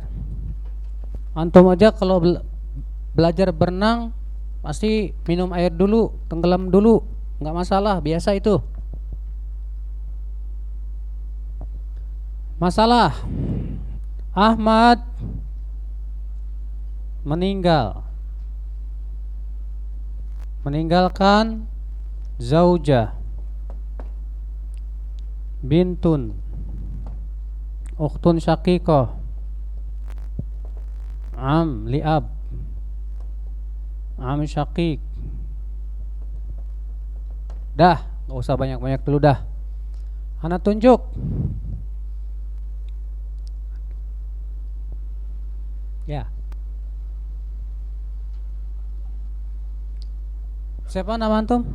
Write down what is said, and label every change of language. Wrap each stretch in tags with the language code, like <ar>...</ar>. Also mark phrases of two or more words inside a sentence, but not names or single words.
<id>Antum aja kalau belajar berenang pasti minum air dulu, tenggelam dulu, nggak masalah, biasa itu. Masalah Ahmad meninggalkan</id> <ar>زوجة بنت أخت شقيقة أم لأب أم شقيق.</ar> <id>Dah, gak usah banyak-banyak dulu dah. Ana tunjuk. Ya. Siapa nama antum?</id>